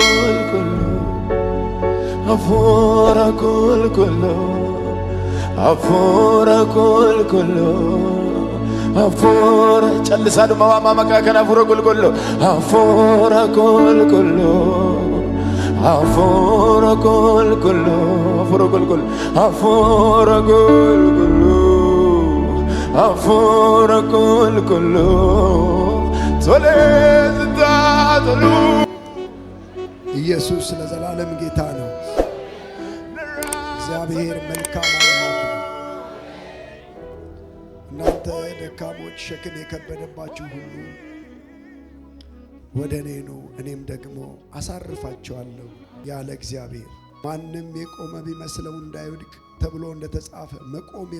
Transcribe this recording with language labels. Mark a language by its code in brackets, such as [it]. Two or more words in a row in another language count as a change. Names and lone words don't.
[am] challisadu mama makakana afura kulkullo afura kulkullo tole sita tolu ኢየሱስ ለዘላለም ጌታ ነው። እግዚአብሔር መልካም አምላክ ነው። እናንተ ደካሞች ሸክም የከበደባችሁ ሁሉ ወደ እኔ ኑ እኔም ደግሞ አሳርፋችኋለሁ ያለ እግዚአብሔር ማንም የቆመ ቢመስለው እንዳይወድቅ ተብሎ እንደተጻፈ መቆም